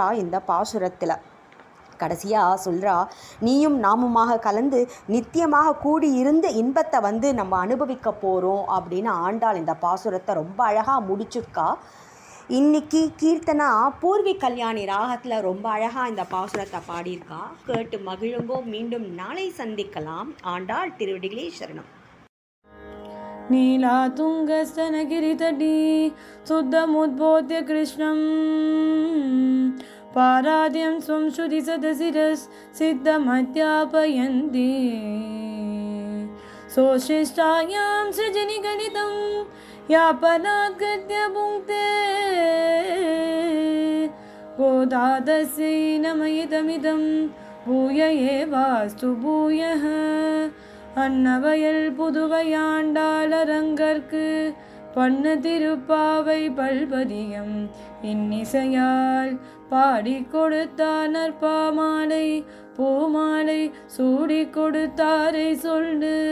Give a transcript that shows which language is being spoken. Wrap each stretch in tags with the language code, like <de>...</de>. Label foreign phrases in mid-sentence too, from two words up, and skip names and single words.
<ta>இந்த பாசுரத்தில் கடைசியாக சொல்கிறா, நீயும் நாமுமாக கலந்து நித்தியமாக கூடி இருந்து இன்பத்தை நம்ம அனுபவிக்க போகிறோம் அப்படின்னு ஆண்டாள் இந்த பாசுரத்தை ரொம்ப அழகாக முடிச்சுக்கா. இன்னைக்கு கீர்த்தனா பூர்வி கல்யாணி ராகத்தில் ரொம்ப அழகாக இந்த பாசுரத்தை பாடியிருக்கா. கேட்டு மகிழுங்கோ. மீண்டும் நாளை சந்திக்கலாம். ஆண்டாள் திருவடிகளே சரணம்.</ta> <sa>नीलातुङ्गस्तनगिरितटी शुद्धमुद्बोध्य कृष्णं पाराद्यं स्वं श्रुतिसदशिरसिद्धमध्यापयन्ति सोशिष्टायां सृजनि गणितं यापनाद्गद्य भुङ्क्ते गोदादस्यै नमयितमिदं भूय एवास्तु भूयः</sa> <ta>அன்னவயல் புதுவையாண்டாளரங்கற்கு பண்ணு திருப்பாவை பல்பதியம் இன்னிசையால் பாடி கொடுத்தார் நற்பாமாலை பூமாலை சூடி கொடுத்தாரை சொல்லு</ta>